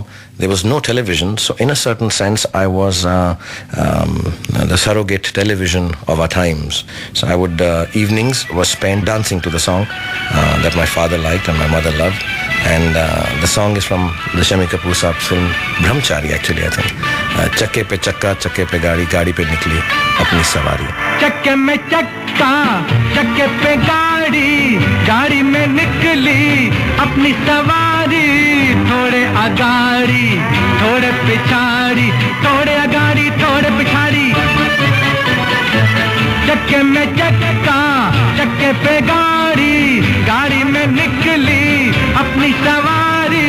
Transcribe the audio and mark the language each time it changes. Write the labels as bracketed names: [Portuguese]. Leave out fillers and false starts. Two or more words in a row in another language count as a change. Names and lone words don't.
[English] There was no television, so in a certain sense I was the surrogate television of our times. So I would, evenings was spent dancing to the song that my father liked and my mother loved. And the song is from the Shami Kapoor Saab film Brahmachari, actually, I think. [Hindi] चक्के पे चक्का, चक्के पे गाड़ी, गाड़ी पे निकली अपनी सवारी. चक्के में चक्का, चक्के पे गाड़ी, गाड़ी में निकली अपनी सवारी. थोड़े आगाड़ी, थोड़े पिछाड़ी, थोड़े आगाड़ी, थोड़े पिछाड़ी. चक्के में चक्का, चक्के पे गाड़ी, गाड़ी में निकली अपनी सवारी.